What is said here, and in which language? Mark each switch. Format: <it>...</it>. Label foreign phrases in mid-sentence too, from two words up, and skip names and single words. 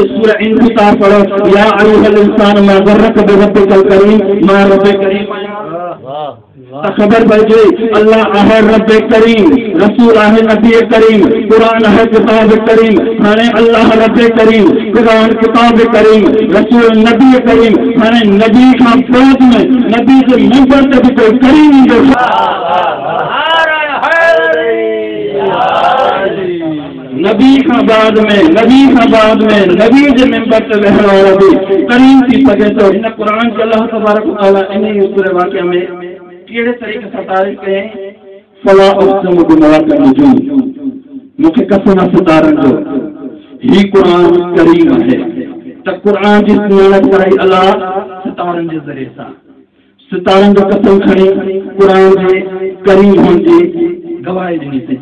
<ar>सूरह इंफितार पढ़ो يا أيها الإنسان ما غرك بربك الكريم ما رب كريم.</ar> <sd>खबर पइजे अल्लाह आहे रब करीम, रसूल आहे नबी करीम, कुरान है किताब करीम। हाणे अल्लाह रब करीम, कुरान किताब करीम, रसूल नबी करीम। हाणे नबी खां बाद में नबी जे नंबर ते भी कोई करीम ईंदो। नबी खां बाद में नबी जे मिंबर ते वेहण वारो भी करीम थी सघे थो। हिन कुरान खे अल्लाह</sd> <ar>تبارك وتعالى</ar> <sd>इन सूरह वाक़िया में कहिड़े तरीक़े सां तारीफ़ कयईं।</sd> <ar>فلا أقسم بمواقع النجوم,</ar> <sd>मूंखे कसम आहे सितारनि जो, ही कुरान करीम है। त कुरान जी सुञाणप कराई अल्लाह सितारनि जे ज़रिए सां। सितारनि जो कसम खणी कुरान जे करीम हुअण जी गवाही ॾिनी अथई।</sd>